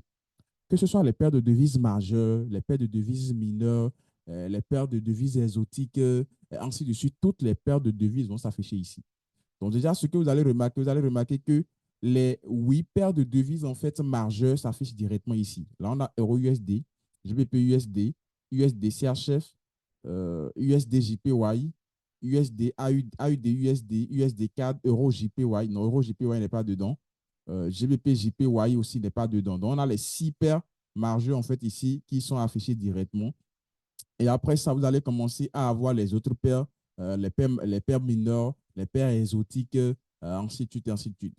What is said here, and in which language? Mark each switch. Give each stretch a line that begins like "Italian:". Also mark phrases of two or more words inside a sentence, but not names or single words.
French: Que ce soit les paires de devises majeures, les paires de devises mineures, les paires de devises exotiques, ainsi de suite, toutes les paires de devises vont s'afficher ici. Donc, déjà, ce que vous allez remarquer que les 8 paires de devises, en fait, majeures s'affichent directement ici. Là, on a Euro USD, GBP USD, USD CHF, USD JPY, USD AUD USD, USD CAD, Euro JPY. Non, Euro JPY n'est pas dedans. GBP JPY aussi n'est pas dedans. Donc, on a les 6 paires majeures, en fait, ici, qui sont affichées directement. Et après ça, vous allez commencer à avoir les autres paires, les paires mineures, les paires exotiques, ainsi de suite, ainsi de suite.